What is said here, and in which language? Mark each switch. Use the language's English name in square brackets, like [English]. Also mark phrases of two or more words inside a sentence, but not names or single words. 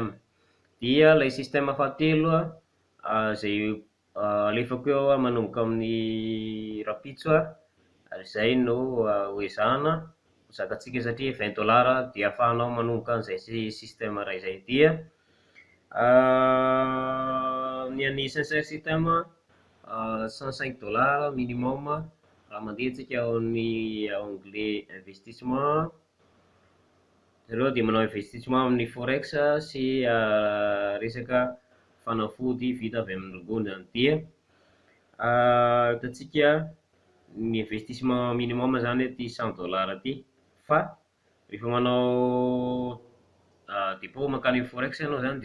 [Malagasy] Dia ilay système fahatelo izay alefako eo manomboka amin'ny rapitso izay no hoezahana zakantsika satria 20 dollars dia ahafahanao manomboka an'izay système iray izay. Dia ny an'ny sensor system 105 dollars minimum raha mandeha tsika ao amin'ny [French] onglet investissement. [Malagasy] Zareo dia manao investissement amin'ny forex sy resaka fanafody vita avy amin'ny ronono zany. Dia hitantsika ny investissement minimum zany ty 100 dollars ty fa rehefa manao dépôt mankany forex ianao zany